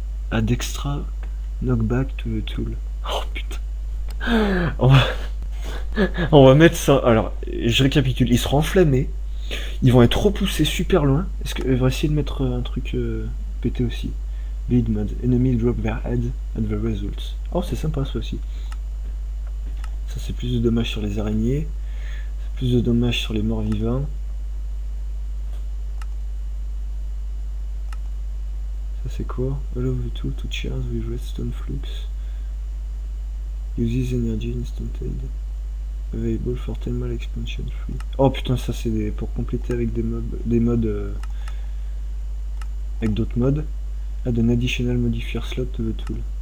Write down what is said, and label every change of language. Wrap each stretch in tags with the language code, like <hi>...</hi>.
<en>Add extra knockback to the tool.</en> <fr>Oh putain. On va mettre ça. Alors, je récapitule. Il sera enflammé. Ils vont être repoussés super loin. Est-ce que on va essayer de mettre un truc pété aussi.</fr> <en>Bleed mode. Enemy drop their head at the results.</en> <fr>Oh, c'est sympa ça aussi. Ça, c'est plus de dommages sur les araignées. C'est plus de dommages sur les morts vivants. Ça, c'est quoi?</fr> <en>All of the tool to charge with redstone flux. Uses energy instantaneously. Available for thermal expansion free.</en> <fr>Oh putain, ça c'est pour compléter avec des modes avec d'autres modes.</fr> <en>Add an additional modifier slot to the tool.</en>